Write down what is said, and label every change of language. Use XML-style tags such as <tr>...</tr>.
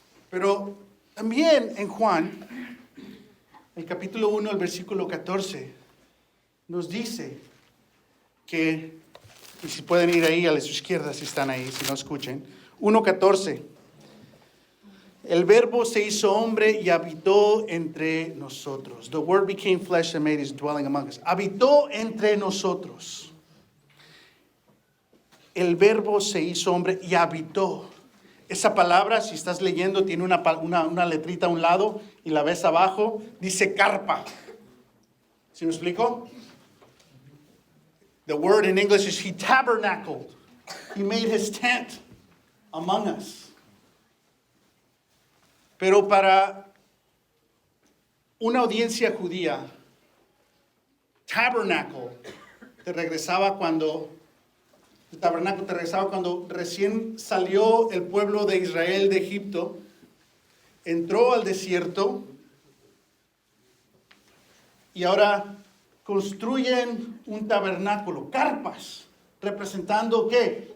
<es>Pero también en Juan, el capítulo 1, el versículo 14, nos dice que, y si pueden ir ahí a su izquierda, si están ahí, si no escuchen, 1:14, el verbo se hizo hombre y habitó entre nosotros.</es> <en>The word became flesh and made his dwelling among us.</en> <es>Habitó entre nosotros. El verbo se hizo hombre y habitó. Esa palabra, si estás leyendo, tiene una letrita a un lado y la ves abajo, dice carpa. ¿Sí me explico?</es> <en>The word in English is he tabernacled. He made his tent among us.</en> <es>Pero para una audiencia judía, tabernacle te regresaba cuando recién salió el pueblo de Israel de Egipto, entró al desierto y ahora construyen un tabernáculo, carpas, representando ¿qué?</es>